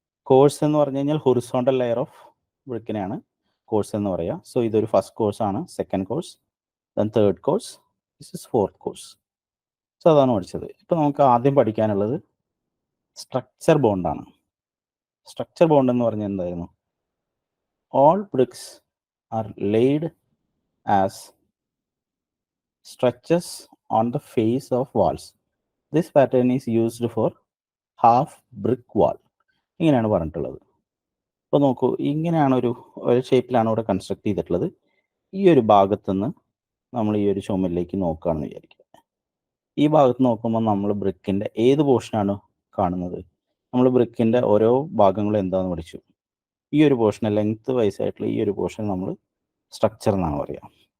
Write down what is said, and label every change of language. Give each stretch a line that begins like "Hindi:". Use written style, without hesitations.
Malayalam: Course എന്ന് പറഞ്ഞു കഴിഞ്ഞാൽ ഹൊറിസോണ്ടൽ ലെയർ ഓഫ് ബ്രിക്കിനെയാണ് കോഴ്സ് എന്ന് പറയുക. സോ ഇതൊരു ഫസ്റ്റ് കോഴ്സ് ആണ്, second course, then third course,
English: This is fourth course.
Malayalam: So അതാണ് പഠിച്ചത്. ഇപ്പൊ നമുക്ക് ആദ്യം പഠിക്കാനുള്ളത് സ്ട്രക്ചർ ബോണ്ടാണ്. സ്ട്രക്ചർ ബോണ്ട് എന്ന് പറഞ്ഞാൽ എന്തായിരുന്നു?
English: All bricks are laid as stretches on the face of walls. This pattern is used for half brick wall.
Malayalam: ഇങ്ങനെയാണ് പറഞ്ഞിട്ടുള്ളത്. അപ്പോൾ നോക്കൂ, ഇങ്ങനെയാണ് ഒരു ഷേപ്പിലാണ് ഇവിടെ കൺസ്ട്രക്ട് ചെയ്തിട്ടുള്ളത്. ഈ ഒരു ഭാഗത്തുനിന്ന് നമ്മൾ ഈ ഒരു ചുമലിലേക്ക് നോക്കുകയാണെന്ന് വിചാരിക്കുക. ഈ ഭാഗത്ത് നോക്കുമ്പോൾ നമ്മൾ ബ്രിക്കിൻ്റെ ഏത് പോർഷനാണ് കാണുന്നത്? നമ്മൾ ബ്രിക്കിൻ്റെ ഓരോ ഭാഗങ്ങളും എന്താണെന്ന് പഠിച്ചു. ഈ ഒരു പോർഷനെ ലെങ്ത് വൈസ് ആയിട്ടുള്ള ഈ ഒരു പോർഷൻ നമ്മൾ സ്ട്രക്ചർ എന്നാണ് പറയുക.